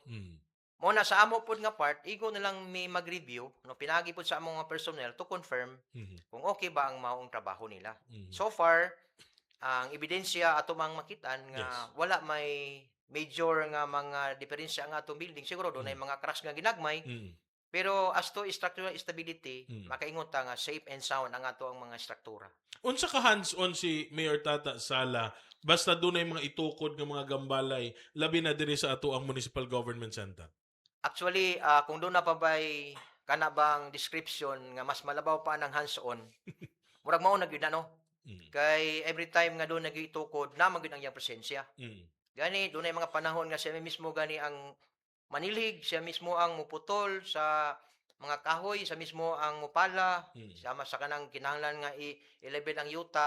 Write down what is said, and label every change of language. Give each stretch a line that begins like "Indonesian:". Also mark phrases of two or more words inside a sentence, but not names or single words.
Cebuano: Muna sa amo pod nga part igo na lang mi mag-review no pinagi pod sa among mga personnel
English: to confirm
Cebuano: kung okay ba ang maong trabaho nila. So far ang ebidensya ato mang makitan nga wala may major nga mga diferensya nga atong building siguro dunay mga cracks nga ginagmay Pero
English: as to structural stability, Mm.
Cebuano: makaingon ta nga
English: safe and sound
Cebuano: ang ato ang mga struktura. Unsa ka hands-on si Mayor Tata Sala basta dunay mga itukod nga mga gambalay labi na diri sa ato ang Municipal Government Center? Actually, kung doon na pa ba'y kana bang description nga mas malabaw pa ng hands-on, murag mao na gyud ano. Mm. Kay every time nga doon nagitukod, naman gyud ang iyang presensya. Mm. Gani, doon ay mga panahon nga siya mismo gani ang manilig, siya mismo ang muputol sa mga kahoy, siya mismo ang mupala, Mm. sama sa kanang kinahanglan nga i-level ang yuta.